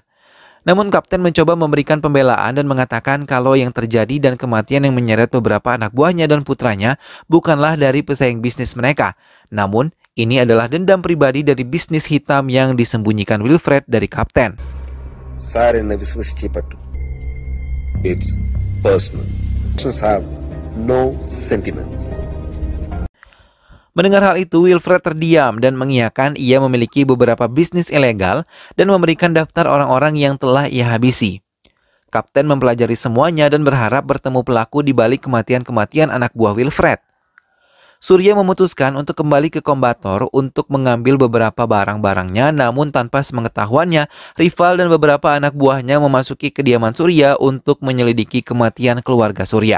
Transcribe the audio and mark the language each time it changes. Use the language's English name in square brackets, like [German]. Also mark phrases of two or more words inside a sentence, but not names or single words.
[Indonesian] Namun Kapten mencoba memberikan pembelaan dan mengatakan kalau yang terjadi dan kematian yang menyeret beberapa anak buahnya dan putranya bukanlah dari pesaing bisnis mereka. Namun ini adalah dendam pribadi dari bisnis hitam yang disembunyikan Wilfred dari Kapten. [English] Sir, [Malayalam] എന്നെ വിശ്വസിക്കപ്പെട്ടു. [English] It's personal. Actions have no sentiments. [Indonesian] Mendengar hal itu, Wilfred terdiam dan mengiyakan ia memiliki beberapa bisnis ilegal dan memberikan daftar orang-orang yang telah ia habisi. Kapten mempelajari semuanya dan berharap bertemu pelaku di balik kematian-kematian anak buah Wilfred. Surya memutuskan untuk kembali ke Kombator untuk mengambil beberapa barang-barangnya, namun tanpa sepengetahuannya, Rival dan beberapa anak buahnya memasuki kediaman Surya untuk menyelidiki kematian keluarga Surya.